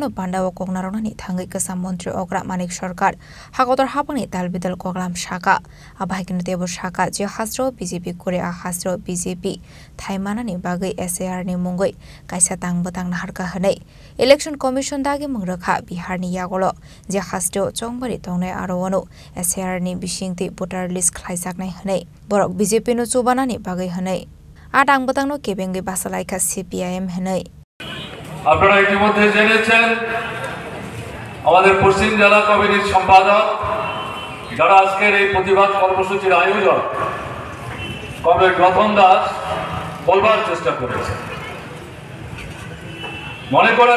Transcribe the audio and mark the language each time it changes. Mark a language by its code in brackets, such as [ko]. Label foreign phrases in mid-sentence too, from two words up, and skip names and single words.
[trp] no panda koknarona ni thangi kasa mantri okra manik sarkar hagotor hapani dalbidal koklam shaka abahikino debo shaka je hasro BJP kore a hasro BJP thaimana ni bagai SAR ni mungoi kaisa tangbotang harka hanai [en] election commission [trp] dagi mungrakha Bihar ni yagolo je hasro Zongbari tongnai arowano SAR ni bisingti [en] voter list [trp] khlaijaknai hanai borok BJP no chubana ni bagai hanai adang botang no kebengi basalaika CPIM hanai [bn] আপনারা ইতিমধ্যে জেনেছেন আমাদের পশ্চিম জেলা কমিটির সম্পাদক যারা আজকের এই প্রতিবাদ কর্মসূচির আয়োজক কমরেড রতন দাস বলবার চেষ্টা করেছে মনে করার